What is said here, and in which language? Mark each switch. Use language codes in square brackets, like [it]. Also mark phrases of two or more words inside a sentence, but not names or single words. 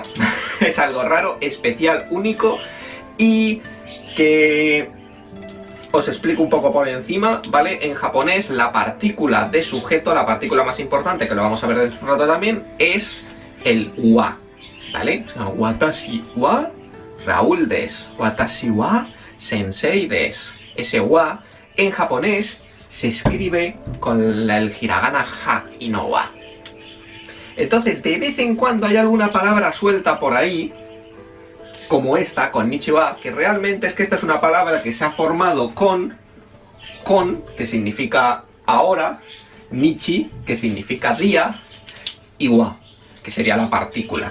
[es] Es algo raro, especial, único, y que os explico un poco por encima, ¿vale? En japonés la partícula de sujeto, la partícula más importante, que lo vamos a ver dentro de un rato también, es el wa, ¿vale? O sea, [ja] 私はRaoulです、私は先生です. [es] Ese wa en japonés se escribe con el hiragana ja y no wa. Entonces, de vez en cuando hay alguna palabra suelta por ahí, como esta, konnichiwa, que realmente es que esta es una palabra que se ha formado con, que significa ahora, nichi, que significa día, y wa, que sería la partícula.